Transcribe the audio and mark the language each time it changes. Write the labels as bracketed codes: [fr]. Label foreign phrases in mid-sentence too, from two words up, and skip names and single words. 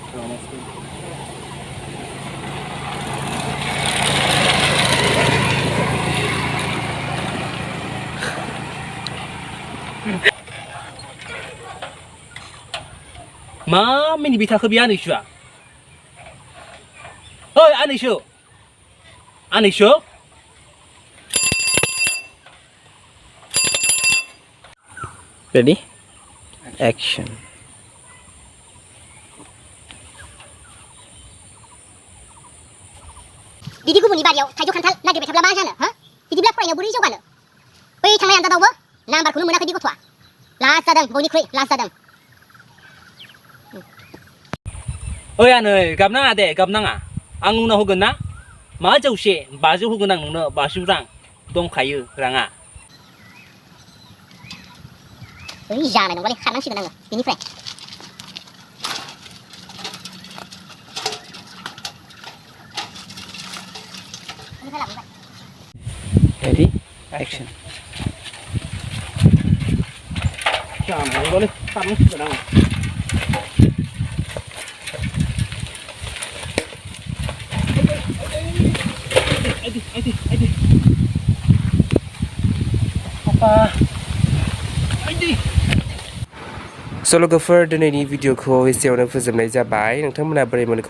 [brx] मा मिनिबाय थाखो बे आनैसोआ ओइ आनैसो आनैसो [en] ready action [brx] बिदि गुबुननि बारियाव थाइजौ खान्थाल नागिरबाय थाब्ला मा जानो हो बिदिब्ला फरायनायाव बोरै जौगानो बै थांनाय आनजादावबो नाम्बारखौनो मोनाखै बे गथ'आ लास्ट जादों बयनिख्रुइ लास्ट जादों ओइ आनै गाबनाङा दे गाबनाङा आं उनाव होगोन ना मा जौसे 500 होगोन आं नोंनो 500 रां दंखायो राङा ओइ जानाय नंबालाय खारनांसिगोन आङो बेनिफ्राय [en] ready action [brx] जानाय नंबालाय खारनांसिगोन आङो So लोगोफोर दिनैनि भिडिअखौ एसेयावनो फोजोबनाय जाबाय नोंथांमोना बोरै मोनखो